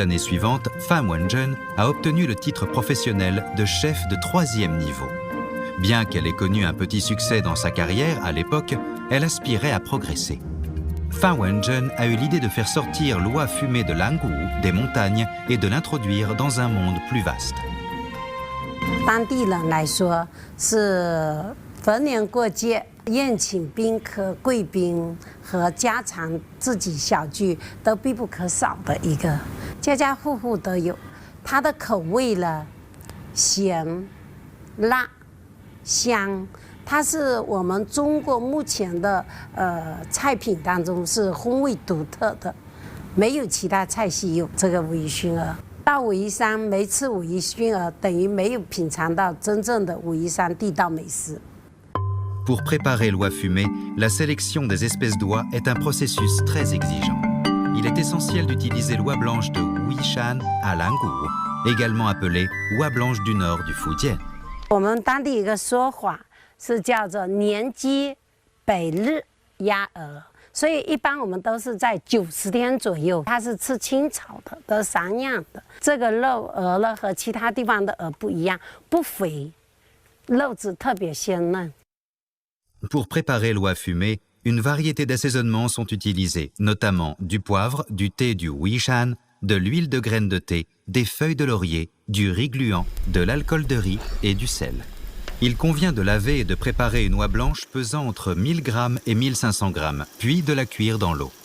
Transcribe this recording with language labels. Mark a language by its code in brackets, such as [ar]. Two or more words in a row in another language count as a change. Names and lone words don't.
[fr] années suivantes, Fan Wenzhen a obtenu le titre professionnel de chef de 3e niveau. Bien qu'elle ait connu un petit succès dans sa carrière à l'époque, elle aspirait à progresser. Fan Wenzhen a eu l'idée de faire sortir l'oie fumée de Langu, des montagnes, et de l'introduire dans un monde plus vaste. [zh] 当地人来说是逢年过节宴请宾客、贵宾和家常自己小聚都必不可少的一个，家家户户都有。它的口味呢，咸、辣、香，它是我们中国目前的菜品当中是风味独特的，没有其他菜系有这个微熏鹅。到武夷山没吃武夷熏鹅，等于没有品尝到真正的武夷山地道美食。 [fr] Pour préparer l'oie fumée, la sélection des espèces d'oies est un processus très exigeant. Il est essentiel d'utiliser l'oie blanche de Wuishan à Langu, également appelée oie blanche du nord du Fujian. [zh] 我们当地一个说法是叫做年鸡北日鸭鹅，所以一般我们都是在90天左右。它是吃青草的，都散养的。这个肉鹅呢和其他地方的鹅不一样，不肥，肉质特别鲜嫩。 [fr] Pour préparer l'oie fumée, une variété d'assaisonnements sont utilisés, notamment du poivre, du thé du Wuishan, de l'huile de graines de thé, des feuilles de laurier, du riz gluant, de l'alcool de riz et du sel. Il convient de laver et de préparer une oie blanche pesant entre 1000 g et 1500 g, puis de la cuire dans l'eau.